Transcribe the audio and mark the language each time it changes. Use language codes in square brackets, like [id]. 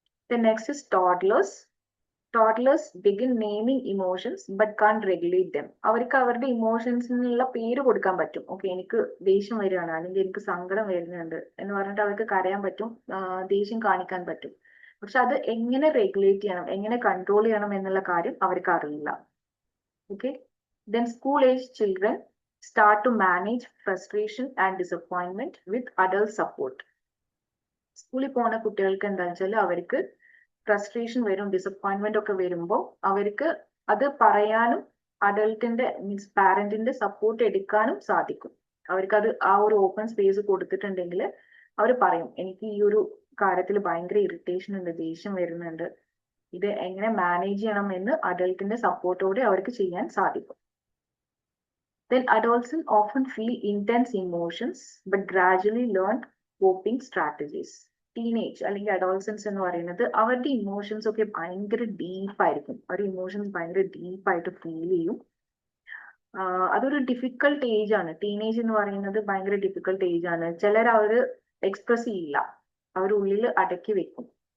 [en] Then next is toddlers. Toddlers begin naming emotions but can't regulate them. [ml] അവർക്ക് അവരുടെ ഇമോഷൻസിനുള്ള പേര് കൊടുക്കാൻ പറ്റും. ഓക്കെ, എനിക്ക് ദേഷ്യം വരികയാണ് അല്ലെങ്കിൽ എനിക്ക് സങ്കടം വരുന്നുണ്ട് എന്ന് പറഞ്ഞിട്ട് അവർക്ക് കരയാൻ പറ്റും, ദേഷ്യം കാണിക്കാൻ പറ്റും. പക്ഷെ അത് എങ്ങനെ റെഗുലേറ്റ് ചെയ്യണം, എങ്ങനെ കൺട്രോൾ ചെയ്യണം എന്നുള്ള കാര്യം അവർക്ക് അറിയില്ല. [en] Okay, then school age children start to manage frustration and disappointment with adult support. [ml] സ്കൂളിൽ പോകുന്ന കുട്ടികൾക്ക് എന്താണെന്ന് വെച്ചാൽ അവർക്ക് ഫ്രസ്ട്രേഷൻ വരും, ഡിസപ്പോയിന്റ്മെന്റ് ഒക്കെ വരുമ്പോൾ അവർക്ക് അത് പറയാനും അഡൾട്ടിന്റെ മീൻസ് പാരന്റിന്റെ സപ്പോർട്ട് എടുക്കാനും സാധിക്കും. അവർക്ക് അത് ആ ഒരു ഓപ്പൺ സ്പേസ് കൊടുത്തിട്ടുണ്ടെങ്കിൽ അവർ പറയും, എനിക്ക് ഈ ഒരു കാര്യത്തിൽ ഭയങ്കര ഇറിറ്റേഷൻ ഉണ്ട്, ദേഷ്യം വരുന്നുണ്ട്, ഇത് എങ്ങനെ മാനേജ് ചെയ്യണം എന്ന് അഡൾട്ടിന്റെ സപ്പോർട്ടോടെ അവർക്ക് ചെയ്യാൻ സാധിക്കും. [en] Then adolescents often feel intense emotions but gradually learn coping strategies. [ml] Teenage അല്ലെങ്കിൽ അഡോൾസൻസ് എന്ന് പറയുന്നത് അവരുടെ ഇമോഷൻസ് ഒക്കെ ഭയങ്കര ഡീപ്പായിരിക്കും. അവരുടെ ഇമോഷൻസ് ഭയങ്കര ഡീപ്പായിട്ട് ഫീൽ ചെയ്യും. അതൊരു ഡിഫിക്കൽട്ട് ഏജ് ആണ്. ടീനേജ് എന്ന് പറയുന്നത് ഭയങ്കര ഡിഫിക്കൽട്ട് ഏജ് ആണ്. ചിലർ അവർ എക്സ്പ്രസ് ചെയ്യില്ല, അവരുള്ളിൽ അടക്കി വെക്കും.